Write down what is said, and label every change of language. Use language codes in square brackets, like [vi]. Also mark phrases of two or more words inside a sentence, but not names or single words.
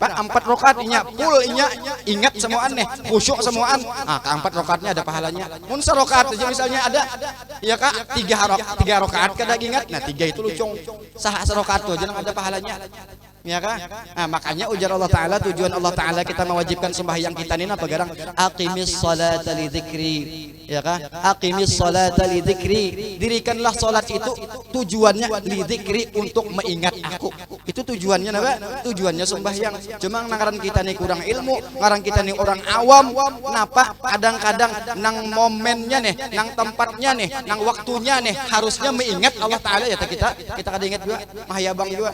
[bjn] 4 rakaat inya full inya ingat semuaan nih, khusyuk semuaan. Ah, ke 4 rakaatnya ada pahalanya. Mun 1 rakaat aja misalnya ada ya Kak, 3 rakaat kada ingat. Nah, 3 itu lucung. Sah 1 rakaat tuh aja ada pahalanya. Ya kan? Nah, makanya ujar Allah Taala tujuan Allah Taala kita mewajibkan sembahyang kita ini apa garang? [ar] أقم الصلاة لذكري. [bjn] Ya kan? [ar] أقم الصلاة لذكري. [bjn] Dirikanlah salat itu tujuannya [ar] لذكري [bjn] untuk mengingat aku. Itu tujuannya apa? Tujuannya sembahyang. Cuma ngaran kita nih kurang ilmu, ngaran kita nih orang awam, napa kadang-kadang nang momennya nih, nang tempatnya nih, nang waktunya nih harusnya mengingat Allah Taala ya kita kada ingat juga, mahayabang juga.